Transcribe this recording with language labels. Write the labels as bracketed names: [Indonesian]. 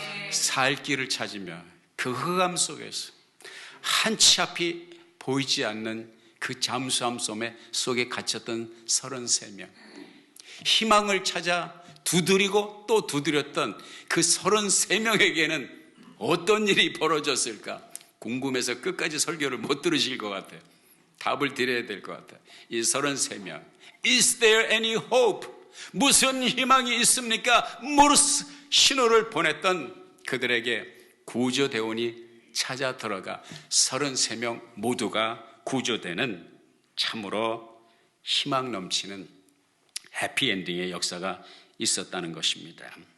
[Korean] 살 길을 찾으며 그 흑암 속에서 한치 앞이 보이지 않는 그 잠수함 속에 갇혔던 33명, 희망을 찾아 두드리고 또 두드렸던 그 33명에게는 어떤 일이 벌어졌을까? 궁금해서 끝까지 설교를 못 들으실 것 같아요. 답을 드려야 될 것 같아요. 이 33명, [English] Is there any hope? [Korean] 무슨 희망이 있습니까? 모르스 신호를 보냈던 그들에게 구조대원이 찾아 들어가 33명 모두가 구조되는 참으로 희망 넘치는 해피엔딩의 역사가 있었다는 것입니다.